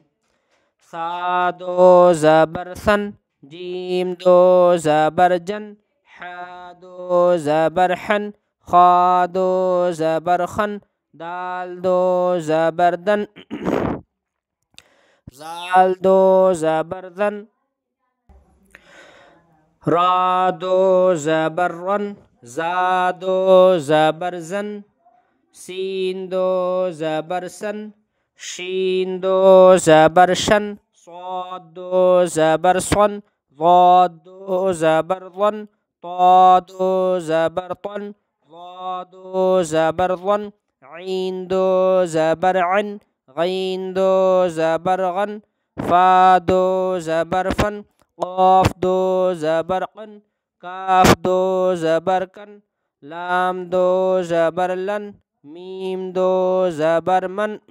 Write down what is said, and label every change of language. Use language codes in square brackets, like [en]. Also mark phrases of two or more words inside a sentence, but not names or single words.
[ur] سا دو زبر سن، جیم دو زبر جن، ح دو زبر حن، خا دو زبر خن، دال دو زبر دن، زال دو زبر زن، را دو زبر رن، زا دو زبر زن، سین دو زبر سن، شین دو زبر شن، صاد دو زبر صن، ضاد دو زبر ظن، طا دو زبر طن، ظا دو زبر ظن، عین دو زبر عن، غین دو زبر غن، فا دو زبر فن، قاف دو زبر قن، کاف دو زبر کن، لام دو زبر لن، میم دو زبر من،